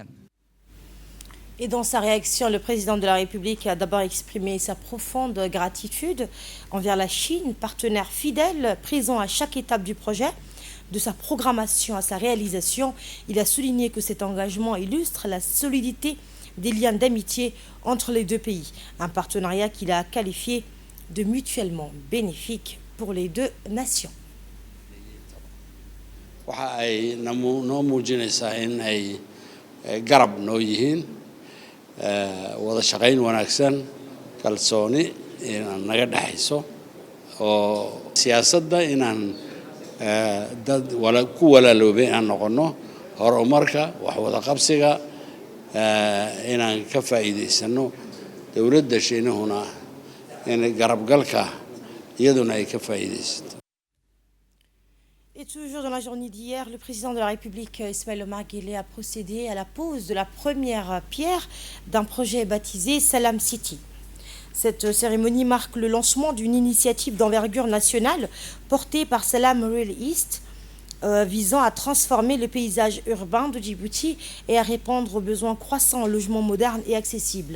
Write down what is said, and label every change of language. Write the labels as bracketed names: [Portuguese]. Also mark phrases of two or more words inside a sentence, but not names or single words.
[French] Et dans sa réaction, le président de la République a d'abord exprimé sa profonde gratitude envers la Chine, partenaire fidèle, présent à chaque étape du projet, de sa programmation à sa réalisation. Il a souligné que cet engagement illustre la solidité des liens d'amitié entre les deux pays, un partenariat qu'il a qualifié de mutuellement bénéfique pour les deux nations. [Somali] waxa ay noo muujinaysaa in ay garab noo yihiin wada shaqayn wanaagsan kalsooni inaan naga dhaxayso oo siyaasadda inaan dad ku walaaloobay aan noqono horumarka wax wada qabsiga inaan ka faa'iidaysano dowladda Shiinahuna in garabgalka iyaduna ay ka faa'iidaysato. [French] Et toujours dans la journée d'hier, le président de la République, Ismaël Omar Guelleh, a procédé à la pose de la première pierre d'un projet baptisé Salam City. Cette cérémonie marque le lancement d'une initiative d'envergure nationale portée par Salam Real East, visant à transformer le paysage urbain de Djibouti et à répondre aux besoins croissants en logements modernes et accessibles.